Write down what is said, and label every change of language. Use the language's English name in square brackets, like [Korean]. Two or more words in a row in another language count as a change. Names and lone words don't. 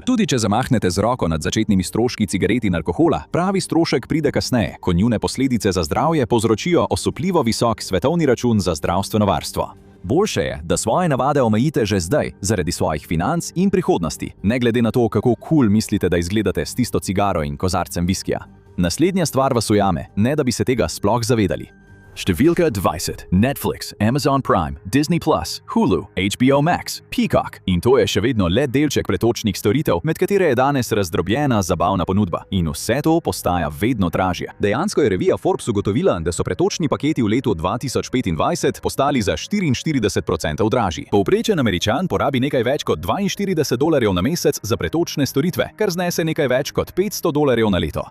[Slovenian] Tudi če zamahnete z roko nad začetnimi stroški cigaret in alkohola, pravi strošek pride kasneje, ko njune posledice za zdravje povzročijo osupljivo visok svetovni račun za zdravstveno varstvo. Boljše je, da svoje navade omejite že zdaj, zaradi svojih financ in prihodnosti, ne glede na to, kako cool mislite, da izgledate s tisto cigaro in kozarcem viskija. Naslednja stvar vas ujame, ne da bi se tega sploh zavedali. Številka 20. Netflix, Amazon Prime, Disney+, Hulu, HBO Max, Peacock. In to je še vedno le delček pretočnih storitev, med katere je danes razdrobljena zabavna ponudba. In vse to postaja vedno dražje. Dejansko je revija Forbes ugotovila, da so pretočni paketi v letu 2025 postali za 44% dražji. Povprečen Američan porabi nekaj več kot $42 na mesec za pretočne storitve, kar znese nekaj več kot $500 na leto.